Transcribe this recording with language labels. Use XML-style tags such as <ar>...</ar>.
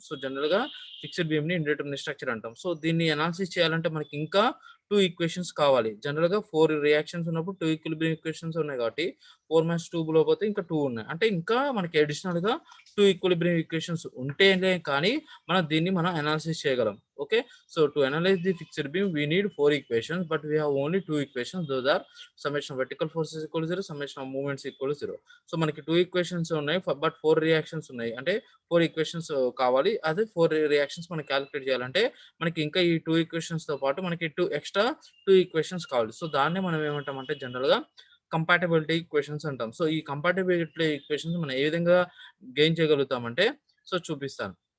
<te>So general గా fixed beam ని indeterminate structure అంటాం. సో దీన్ని అనాలిసిస్ చేయాలంటే మనకి ఇంకా 2 ఈక్వేషన్స్ కావాలి. జనరల్ గా 4 రియాక్షన్స్ ఉన్నప్పుడు 2 ఈక్విలిబ్రియం ఈక్వేషన్స్ ఉన్నాయి కాబట్టి 4 - 2 లో పోతే ఇంకా 2 ఉన్నాయి. అంటే ఇంకా మనకి అడిషనల్ గా 2 ఈక్విలిబ్రియం ఈక్వేషన్స్ ఉంటేనే కానీ మనం అనాలిసిస్ చేయగలం.</te> <en>Okay, so to analyse the fixed beam we need 4 equations, but we have only 2 equations. Those are summation of vertical forces equal to 0, summation of movements equal to 0.</en> <te>So మనకి 2 equations ఉన్నాయి, but 4 reactions ఉన్నాయి. అంటే 4 equations కావాలి. అదే 4 reactions మనం calculate చేయాలంటే మనకి ఇంకా ఈ 2 ఈక్వేషన్స్ తో పాటు మనకి 2 ఎక్స్ట్రా ఎక్స్ట్రా 2 ఈక్వేషన్స్ కావాలి. సో దాన్నే మనం ఏమంటామంటే జనరల్‌గా కంపాటబిలిటీ ఈక్వేషన్స్ అంటాం. సో ఈ కంపాటబిలిటీ ఈక్వేషన్స్ మనం ఏ విధంగా గెయిన్ చేయగలుగుతామంటే సో చూపిస్తాను.</te>